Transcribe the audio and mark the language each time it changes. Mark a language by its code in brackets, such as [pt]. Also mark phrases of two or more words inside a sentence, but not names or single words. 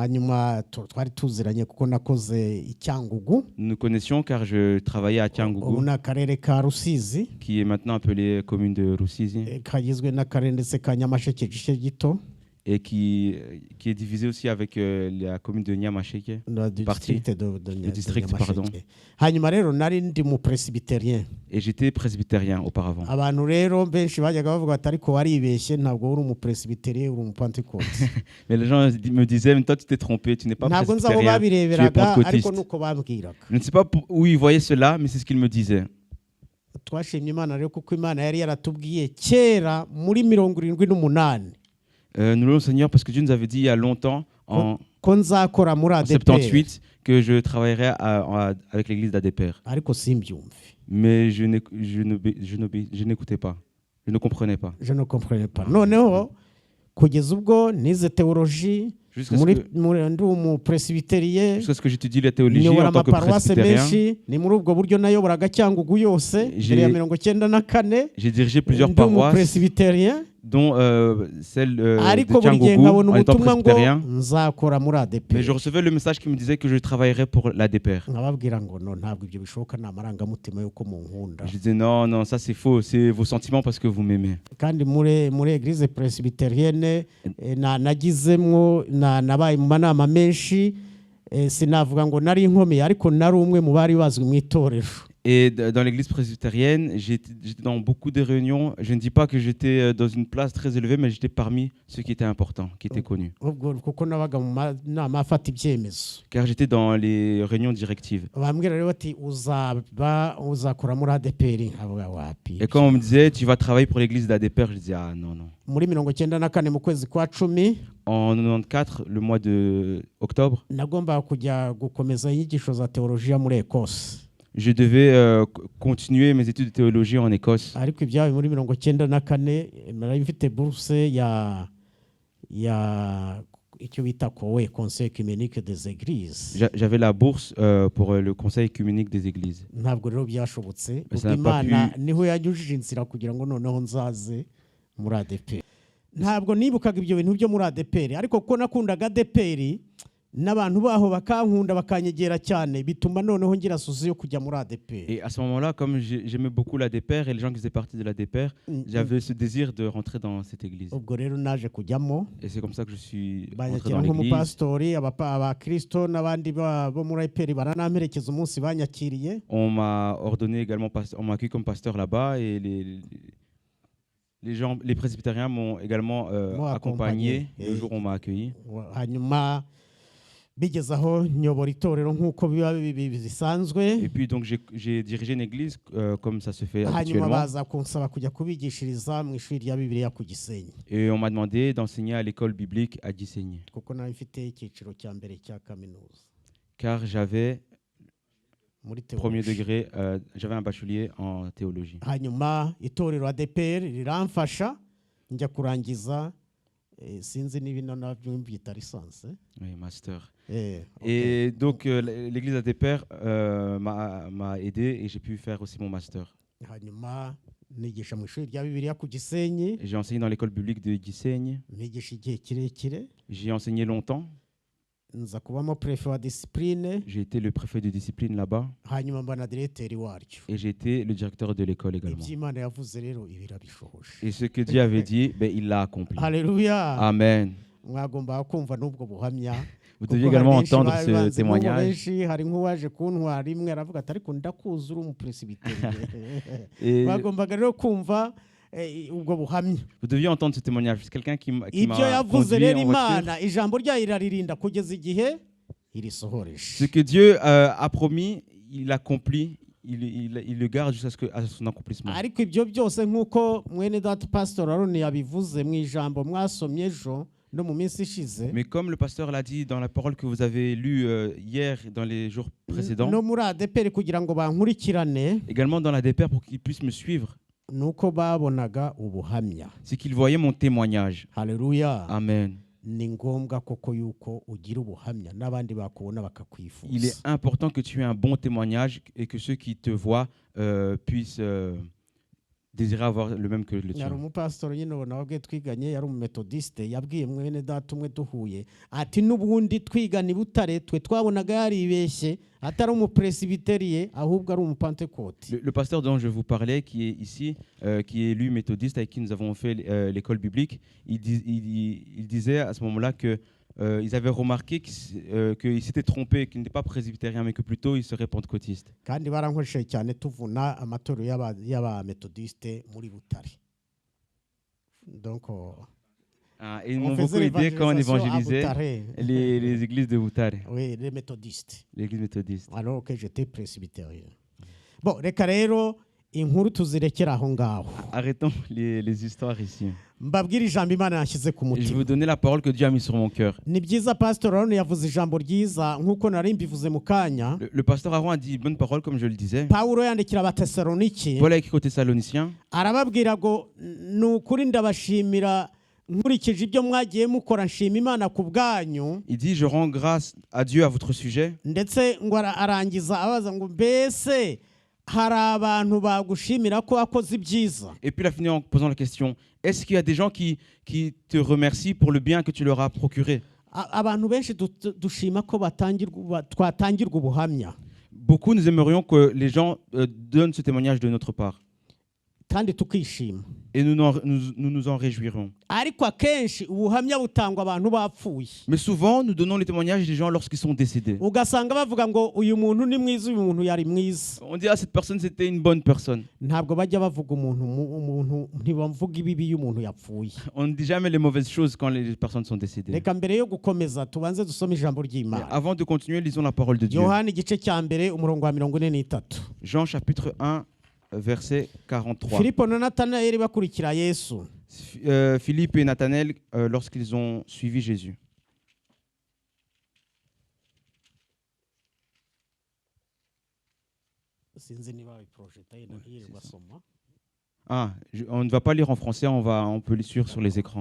[fr] Nous nous connaissions car je travaillais à Cyangugu, qui est maintenant appelée commune de Rusizi, et qui est divisé aussi avec la commune de Nyamasheke. Le district Le district, pardon. [rw] hanyuma rero nari ndi mu presbyterien [fr] Et j'étais presbytérien auparavant. [rw] abantu rero benshi bajyaga bavuga ati ariko waribeshye ntabwo uri umu presbyterien uri umu pentecote [fr] Mais les gens me disaient, mais toi tu t'es trompé, tu n'es pas [rw] ntabwo nzi aho [fr] presbytérien, tu es [rw] babireberaga ariko [fr] pentecôtiste. [rw] nuko bambwiraga [fr] Je ne sais pas où ils voyaient cela, mais c'est ce qu'ils me disaient. [rw] twashimye imana rero kuko imana yari yaratubwiye kera muri 78 [fr] Nous louons le Seigneur parce que Dieu nous avait dit il y a longtemps, en [rw] ko nzakora muri ADPR [fr] 78, que je travaillerais avec l'église d'ADPR. [rw] ariko simbyumve [fr] Mais je n'écoutais pas. Je ne comprenais pas. je ne comprenais pas [rw] noneho kugeza ubwo nize théologie [fr] Jusqu'à [rw] ndi umu presbyterien [fr] ce que j'étudie la théologie [rw] nyobora [fr] en tant que [rw] amaparuwase [fr] presbytérien. [rw] menshi ni muri ubwo buryo nayoboraga Cyangugu yose mbere ya 94 [fr] J'ai dirigé plusieurs [rw] ndi umu [fr] paroisses, [rw] presbyterien [fr] dont celle de [rw] ariko buri gihe [fr] Cyangugu [rw] nkabona [fr] en étant [rw] ubutumwa ngo [fr] presbytérien. [rw] nzakora muri [fr] Mais [rw] ADPR [fr] je recevais le message qui me disait que je travaillerais pour l'ADPR. [rw] nkababwira ngo no ntabwo ibyo bishoboka ni amarangamutima y'uko munkunda [fr] Je disais non, non, ça c'est faux, c'est vos sentiments parce que vous m'aimez. [rw] kandi muri [fr] eglise presbyterienne [rw] nagizemwo nabaye mu manama menshi sinavuga ngo nari inkomeye ariko nari umwe mu bari bazwi mu itorero. [fr] Et dans l'église presbytérienne, j'étais dans beaucoup de réunions. Je ne dis pas que j'étais dans une place très élevée, mais j'étais parmi ceux qui étaient importants, qui étaient connus. [rw] kuko nabaga mu nama afata ibyemezo. [fr] Car j'étais dans les réunions directives. [rw] bambwira rero bati uzakora muri ADPR nkavuga wapi. [fr] Et quand on me disait tu vas travailler pour l'église d'ADPR, je disais ah non non. [rw] muri 94 mu kwezi kwa 10 [fr] En 94, le mois de octobre, [rw] nagombaga kujya gukomeza inyigisho za teologiya muri Ecosse. [fr] je devais continuer mes études de théologie en Écosse. [rw] ariko ibyabaye muri 94 nari mfite bourse ya icyo bita kowe [fr] conseil œcuménique des églises. J'avais la bourse pour le conseil œcuménique des églises. [rw] ntabwo rero byashobotse [fr] Mais [rw] ubwo [fr] ça n'a pas [rw] Imana pu- niho yanyujije inzira kugira ngo noneho nzaze muri ADPR. ntabwo nibukaga ibyo bintu byo muri ADPR ariko kuko nakundaga ADPR n'abantu baho bakankunda bakanyegera cyane bituma noneho ngira suzi yo kujya muri ADPR. [fr] Et à ce moment-là, comme j'aimais beaucoup l'ADPR et les gens qui faisaient partie de l'ADPR, j'avais ce désir de rentrer dans cette église. [rw] ubwo rero naje kujyamo [fr] Et c'est comme ça que je suis rentré [rw] banyakira [fr] dans l'église. [rw] nk'umupasitori abakristo n'abandi bo muri ADPR baranamperekeza umunsi banyakiriye. [fr] On m'a ordonné également, on m'a accueilli comme pasteur là-bas et les presbytériens m'ont également accompagné le jour où on m'a accueilli. [rw] hanyuma bigeze aho nyobora itorero nk'uko biba bisanzwe. [fr] Et puis donc j'ai dirigé une église comme ça se fait [rw] hanyuma [fr] habituellement. [rw] baza kunsaba kujya kubigishiriza mu ishuri rya Bibiliya ku Gisenyi [fr] Et on m'a demandé d'enseigner à l'école biblique à Gisenyi. [rw] kuko nari mfite icyiciro cya mbere cya kaminuza [fr] Car j'avais [rw] muri [fr] premier théologie. degré, j'avais un bachelier en théologie. [rw] hanyuma itorero ADPR riramfasha njya kurangiza sinzi niba nabyo mbyita lisansi. [fr] Oui, master. Okay. Et donc l'église ADPR m'a aidé et j'ai pu faire aussi mon master. [rw] hanyuma nigisha mu ishuri rya Bibiliya ku Gisenyi [fr] J'ai enseigné dans l'école biblique de Gisenyi. [rw] nigisha igihe kirekire [fr] J'y ai enseigné longtemps. [rw] nza kubamo préfet wa discipline [fr] J'ai été le préfet de discipline là-bas [rw] hanyuma mba na directeur waryo. [fr] et j'ai été le directeur de l'école également. [rw] iby'Imana yavuze rero ibirabishohoje. [fr] Et ce que Dieu avait dit, ben, il l'a accompli. [rw] Haleluya. Amen. mwagomba kumva n'ubwo buhamya. [fr] Vous deviez également entendre ce [rw] benshi [fr] témoignage. [rw] hari nk'uwaje kuntwara rimwe aravuga ati ariko ndakuzi uri umupresbyterien. [fr] Et [rw] bagombaga rero kumva ubwo buhamya. [fr] vous deviez entendre ce témoignage. C'est quelqu'un qui m'a [rw] ibyo yavuze [fr] conduit [rw] rero [fr] en voiture. [rw] Imana ijambo ryayo iraririnda kugeza igihe irisohoreje. [fr] Ce que Dieu a promis, il accomplit, il le garde jusqu'à son accomplissement. [rw] ariko ibyo byose nk'uko mwene data Pastor Aaron yabivuze mu ijambo mwasomye ejo no mu minsi ishize. [fr] Mais comme le pasteur l'a dit dans la parole que vous avez lue hier dans les jours précédents, [rw] no muri ADPR kugira ngo bankurikirane [fr] également dans la DPR pour qu'ils puissent me suivre, [rw] nuko babonaga ubuhamya. [fr] c'est qu'ils voyaient mon témoignage. [rw] Haleluya. Amen. ni ngombwa koko yuko ugira ubuhamya n'abandi bakubona bakakwifuza. [fr] Il est important que tu aies un bon témoignage et que ceux qui te voient puissent désirait avoir le même que le [rw] yari [fr] tien. [rw] umupasitori nyine ubona wabwiye twiganye yari umumetodiste yabwiye mwene data umwe duhuye ati n'ubundi twigana i Butare twe twabonaga yaribeshye atari umupresibitériye ahubwo ari umupentekote. [fr] Le pasteur dont je vous parlais, qui est ici, qui est lui méthodiste, avec qui nous avons fait l'école biblique, il disait à ce moment-là que ils avaient remarqué qu'il s'était trompé, qu'il n'était pas presbytérien, mais que plutôt il serait pentecôtiste. [rw] Kandi barankoresheje cyane tuvuna amatorero y'abametodiste muri Butare. [fr] Donc Et ils m'ont beaucoup aidé quand on évangélisait les églises de Butare. Oui, les méthodistes. L'église méthodiste. Alors que j'étais presbytérien. Bon, [rw] reka rero inkuru tuzirekera aho ngaho. [fr] Arrêtons les histoires ici. [rw] Mbabwira ijambo Imana yashyize ku [fr] Je vais [rw] mutima. [fr] vous donner la parole que Dieu a mise sur mon cœur. [rw] Ni byiza Pastor Aaron yavuze ijambo ryiza nk'uko nari mbivuze mu kanya. [fr] Le pasteur Aaron a dit une bonne parole, comme je le disais. [rw] Pawulo yandikira Abatesalonike [fr] Paul a écrit aux Thessaloniciens. [rw] arababwira ngo ni ukuri ndabashimira nkurikije ibyo mwagiye mukora nshima Imana ku bwanyu. [fr] Il dit, je rends grâce à Dieu à votre sujet. [rw] Ndetse ngo arangiza abaza ngo mbese hari abantu bagushimira ko wakoze ibyiza. [fr] Et puis il a fini en posant la question, est-ce qu'il y a des gens qui te remercient pour le bien que tu leur as procuré? [rw] Abantu benshi dushima ko twatangirwa ubuhamya. [fr] Beaucoup nous aimerions que les gens donnent ce témoignage de notre part. [rw] Kandi tukishima. [fr] Et nous nous en réjouirons. [rw] Ariko akenshi ubuhamya butangwa abantu bapfuye. [fr] Mais souvent, nous donnons les témoignages des gens lorsqu'ils sont décédés. [rw] Ugasanga bavuga ngo uyu muntu ni mwiza uyu muntu yari mwiza. [fr] On dit, ah, cette personne, c'était une bonne personne. [rw] Ntabwo bajya bavuga umuntu ntibavuga ibibi y'umuntu yapfuye. [fr] On ne dit jamais les mauvaises choses quand les personnes sont décédées. [rw] Reka mbere yo gukomeza tubanze dusome ijambo ry'Imana. [fr] Avant de continuer, lisons la parole de Dieu. [rw] Yohana igice cya mbere umurongo wa 43. [fr] Jean chapitre 1, verset 43. [rw] Filipo na Natanayeli bakurikira Yesu. [fr] Philippe et Nathanaël, lorsqu'ils ont suivi Jésus. On ne va pas lire en français, on peut lire sur les écrans.